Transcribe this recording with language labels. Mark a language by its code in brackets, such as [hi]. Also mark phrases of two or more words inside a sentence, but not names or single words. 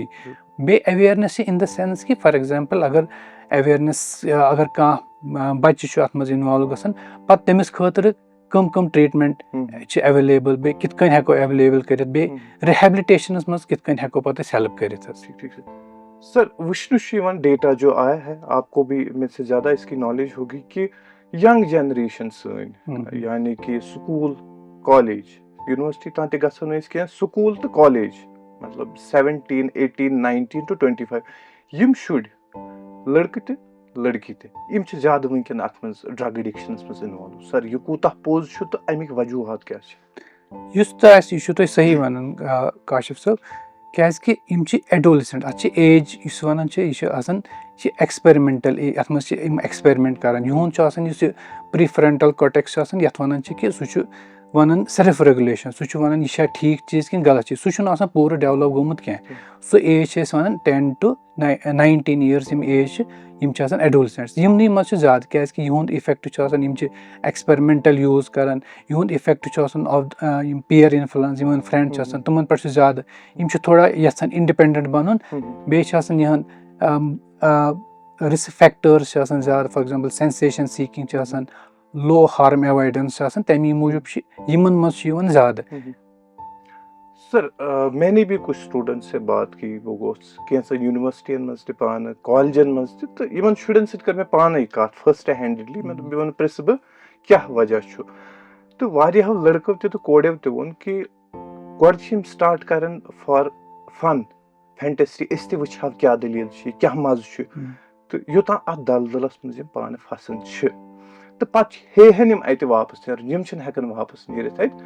[ks] بیٚیہِ ایویرنیس چھِ [en] in the sense [ks] کہِ [en] for example [ks] اگر ایویرنیس اگر کانٛہہ بَچہِ چھُ اَتھ منٛز اِنوالو گژھان't تٔمِس خٲطرٕ کٕم ٹرٛیٖٹمٮ۪نٛٹ چھِ ایویلیبٕل, بیٚیہِ کِتھ کٔنۍ ہٮ۪کو ایویلیبٕل کٔرِتھ, بیٚیہِ رِہیبلِٹیشنَس منٛز کِتھ کٔنۍ ہٮ۪کو پَتہٕ أسۍ ہیلٕپ کٔرِتھ حظ. [ur] سر وشنو شیون ڈیٹا جو آیا ہے آپ کو بھی مجھ سے زیادہ اس کی نالج ہوگی کہ ینگ جنریشن [ks] سن یعنی کہ سکول کالج یونیورسٹی تان تہِ گژھو نہٕ أسۍ کینٛہہ سکول تہٕ کالج مطلب 17 18 19 to 25 یم شُرۍ لڑکہٕ تہِ لڑکی تہِ یم چھِ زیادٕ وٕنکٮ۪ن اتھ منٛز ڈرگ اڈکشنس منٛز اِنوالو. سر یہِ کوٗتاہ پوٚز چھُ تہٕ امیِکۍ وجوٗہات کیٛاہ چھِ؟ یُس تہِ آسہِ یہِ چھُو تُہۍ صحیح وَنان کاشف صٲب, کیٛازِکہِ یِم چھِ ایڈولسنٹ, اَتھ چھِ ایج یُس وَنان چھِ یہِ چھِ آسان یہِ چھِ [en] experimental age, [ks] اَتھ منٛز چھِ یِم ایٚکٕسپیرِمٮ۪نٹ کَران. یِہُنٛد چھُ آسان یُس یہِ پرٛی فرنٹل کاٹٮ۪کس چھُ آسان یَتھ وَنان چھِ کہِ سُہ چھُ وَنان [en] self regulation, [ks] سُہ چھُ وَنان یہِ چھا ٹھیٖک چیٖز کِنہٕ غلط چیٖز, سُہ چھُنہٕ آسان پوٗرٕ ڈیولَپ گوٚمُت کینٛہہ. سُہ ایج چھِ أسۍ وَنان 10 to 19 years یِم ایج چھِ یِم چھِ آسان ایڈولسنٹٕس. یِمنٕے منٛز چھُ زیادٕ کیٛازِکہِ یِہُنٛد اِفیکٹ چھُ آسان, یِم چھِ [en] experimental use [ks] کَران, یِہُنٛد اِفیکٹ چھُ آسان آف یِم [en] peer influence, [ks] یِمن فرٛٮ۪نٛڈ چھِ آسان تِمن پٮ۪ٹھ چھُ زیادٕ, یِم چھِ تھوڑا یژھان اِنڈِپٮ۪نڈنٹ بَنُن. بیٚیہِ چھِ آسان یِہُنٛد رِسک فیکٹٲرٕس چھِ آسان زیادٕ, [en] for example sensation seeking [ks] چھِ آسان, [en] low harm avoidance [ks] چھِ آسان, تَمی موٗجوٗب چھِ یِمن منٛز چھُ یِوان زیادٕ. [ur] سر میں نے بھی کچھ اسٹوڈنٹ سے بات کی, [ks] بہٕ گوٚوُس کینٛژن یونیورسٹین منٛز تہِ پانہٕ کالجن منٛز تہِ, تہٕ یِمن شُرٮ۪ن سۭتۍ کٔر مےٚ پانے کتھ [en] first handedly. [ks] مےٚ پرٛژھٕ بہٕ کیٛاہ وجہ چھُ, تہٕ واریاہو لڑکو تہِ تہٕ کوڑیو تہِ ووٚن کہِ گۄڈٕ چھِ یِم سٹارٹ کران [en] for fun fantasy, [ks] أسۍ تہِ وٕچھ ہاو کیٛاہ دٔلیٖل چھِ, کیٛاہ مزٕ چھُ, تہٕ یوٚتام اتھ دلدلس منٛز یِم پانہٕ پھسان چھِ تہٕ پتہٕ ہیٚہن یِم اتہِ واپس نیرُن, یِم چھِنہٕ ہٮ۪کان واپس نیٖرِتھ اتہِ.